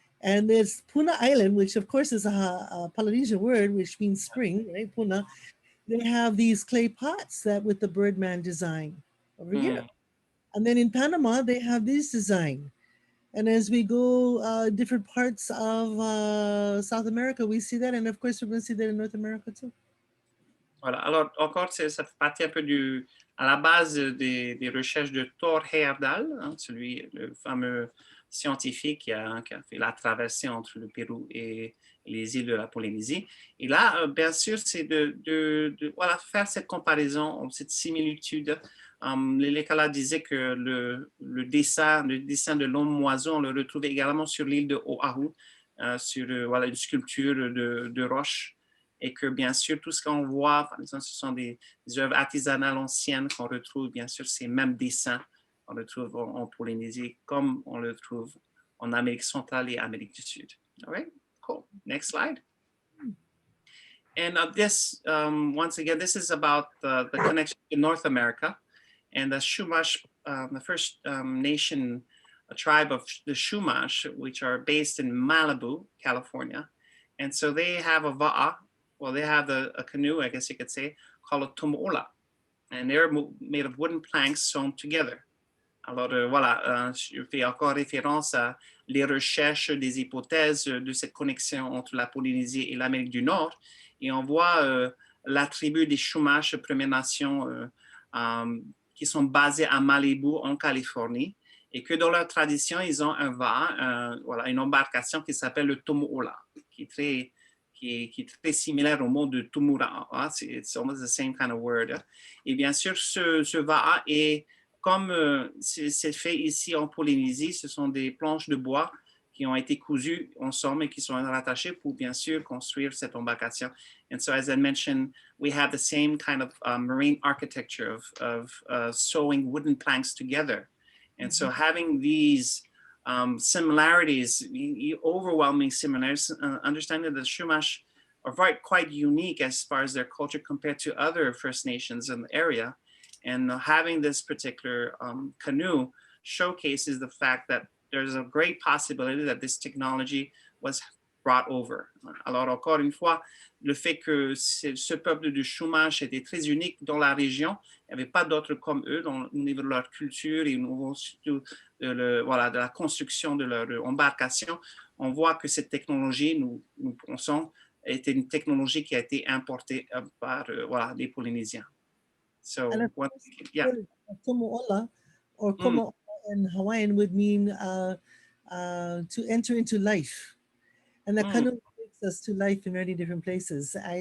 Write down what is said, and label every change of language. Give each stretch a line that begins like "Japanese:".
English: And there's Puna Island, which of course is a Polynesian word, which means spring, right? Puna. They have these clay pots that with the Birdman design over here. And then in Panama, they have this design. And as we go different parts of South America, we see that. And of course, we're going to see that in North America too.
French: Voilà. Alors, encore, ça fait partie un peu à la base des recherches de Thor Heyerdahl, hein, le fameux scientifique qui a fait la traversée entre le Pérou et les îles de la Polynésie. Et là, bien sûr, c'est de voilà, faire cette comparaison, cette similitude. Lilikalā disait que le dessin de l'homme-oiseau, on le retrouve également sur l'île de Oahu, sur voilà, une sculpture de roche. Et que bien sûr, tout ce qu'on voit, par exemple, ce sont des œuvres artisanales anciennes qu'on retrouve, bien sûr, ces mêmes dessins qu'on retrouve en Polynésie, comme on le trouve en Amérique centrale et Amérique du Sud.
English: All right, cool. Next slide. And this, once again, this is about the connection to North America. And the Chumash, the first nation, a tribe of the Chumash, which are based in Malibu, California. And so they have a va'a. Well, they have a canoe, I guess you could say, called a tomo'ola. And they're made of wooden planks sewn together.
French: Alors, voilà, je fais encore référence à les recherches des hypothèses de cette connexion entre la Polynésie et l'Amérique du Nord. Et on voit la tribu des Chumash, Premières Nations, qui sont basées à Malibu, en Californie. Et que dans leur tradition, ils ont un va'a, voilà, une embarcation qui s'appelle le tomo'ola, qui est très similaire au mot de tumura. Hein?
English: It's almost the same kind of word.
French: Et bien sûr, ce va'a est comme c'est fait ici en Polynésie, ce sont des planches de bois qui ont été cousues ensemble et qui sont rattachées pour bien sûr construire cette embarcation.
English: And so, as I mentioned, we have the same kind of marine architecture of sewing wooden planks together. And so having these similarities, overwhelming similarities, understanding that the Chumash are quite unique as far as their culture compared to other First Nations in the area. And having this particular canoe showcases the fact that there's a great possibility that this technology was brought over.
French: Alors, encore une fois, le fait que ce peuple de Chumash était très unique dans la région, il n'y avait pas d'autres comme eux au niveau de leur culture et au niveau surtout de la construction de leur embarcation. On voit que cette technologie, nous pensons, était une technologie qui a été importée par les Polynésiens.
English: So, And of what, course, yeah. Komo'ola, or Komo in Hawaiian would mean to enter into life. And the canoe takes us to life in many different places.